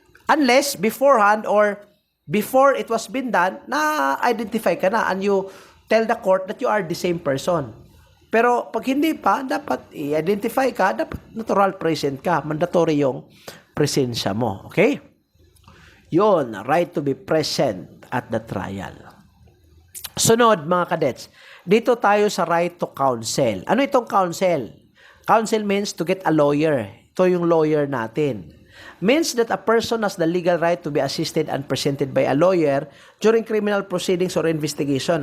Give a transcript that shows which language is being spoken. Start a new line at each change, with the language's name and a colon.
English: Unless beforehand or before it was been done,
Filipino: na-identify ka na
English: and you tell the court that you are the same person.
Filipino: Pero pag hindi pa, dapat i-identify ka, dapat natural present ka.
English: Mandatory
Filipino: yung presensya mo.
English: Okay? Yun, right to be present at the trial.
Filipino: Sunod, mga kadets, dito tayo sa right to counsel. Ano itong counsel?
English: Counsel means to get a lawyer.
Filipino: Ito yung lawyer natin.
English: Means that a person has the legal right to be assisted and presented by a lawyer during criminal proceedings or investigation.